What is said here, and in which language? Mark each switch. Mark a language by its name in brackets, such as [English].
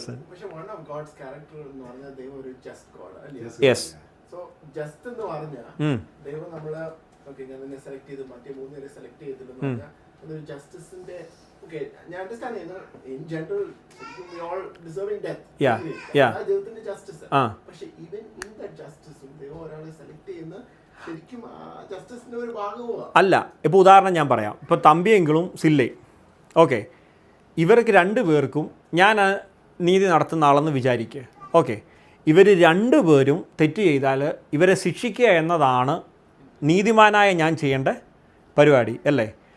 [Malayalam] പക്ഷെ [English] one of God's character [Malayalam] എന്ന് പറഞ്ഞാൽ ദൈവം ഒരു just God അല്ലേ? [English] Yes. [Malayalam] So just എന്ന് പറഞ്ഞാൽ ദൈവം നമ്മളെ ഓക്കേ ഞാൻ നിന്നെ സെലക്ട് ചെയ്തു മറ്റേ 3 പേരെ സെലക്ട് ചെയ്തില്ലെന്ന് പറഞ്ഞാൽ അതൊരു ജസ്റ്റിസിന്റെ ഓക്കേ ഞാൻ അണ്ടർസ്റ്റാൻഡ് ചെയ്യുന്നു. In general [English] we all deserving death. [Malayalam] ദൈവത്തിന്റെ ജസ്റ്റിസ്. പക്ഷെ [English] even in that [Malayalam] ജസ്റ്റിസും ദൈവം ഒരാളെ സെലക്ട് ചെയ്യുന്ന ശരിക്കും ജസ്റ്റിസിന്റെ ഒരു ഭാഗവുമാണ്. അല്ല, ഇപ്പോൾ ഉദാഹരണം ഞാൻ പറയാം. ഇപ്പോൾ തമ്പിയെങ്കിലും സില്ലേ, ഓക്കെ, ഇവർക്ക് 2 പേർക്കും ഞാൻ നീതി നടത്തുന്ന ആളെന്ന് വിചാരിക്കുക. ഓക്കെ, ഇവർ 2 പേരും തെറ്റ് ചെയ്താൽ ഇവരെ ശിക്ഷിക്കുക എന്നതാണ് നീതിമാനായ ഞാൻ ചെയ്യേണ്ട പരിപാടി അല്ലേ?